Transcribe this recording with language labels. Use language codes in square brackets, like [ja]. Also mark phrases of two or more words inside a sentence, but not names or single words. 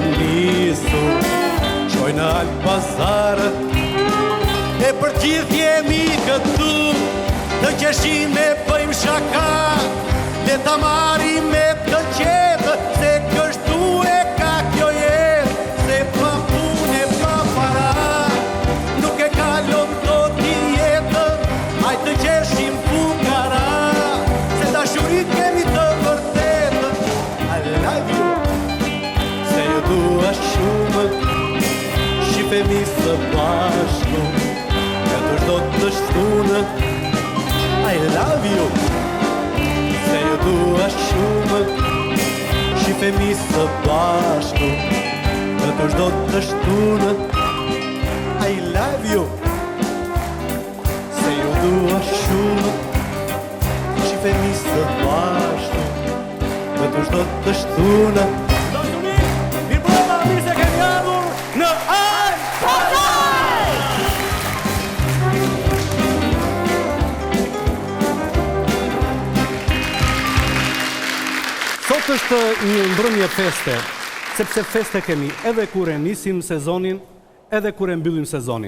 [sq] nisur, shkoj në al pazar, e për gjithë jemi këtu, të qeshim e bëjmë shaka, le ta marim me të qetë, se kështu e ka kjo jetë, se pa punë e pa para, nuk e kalon do t'i jetë, haj të qeshim fukara, se dashurit kemi të vërtetë, [en] I love you, [sq] se ju dua shumë, shifemi së bashku, ka të shdo të shtunë, [en] I love you, [sq] se ju dua shumë, shifemi së bashku, në të shdo të shtunë, [en] I love you, [sq] se ju dua shumë, shifemi së bashku, në të shdo të shtunë. Mirë broma, mirë se kemi ardhur në Al Pazar! Sot është një mbrëmje feste, sepse feste kemi edhe kur e nisim sezonin, edhe kur e mbyllim sezonin.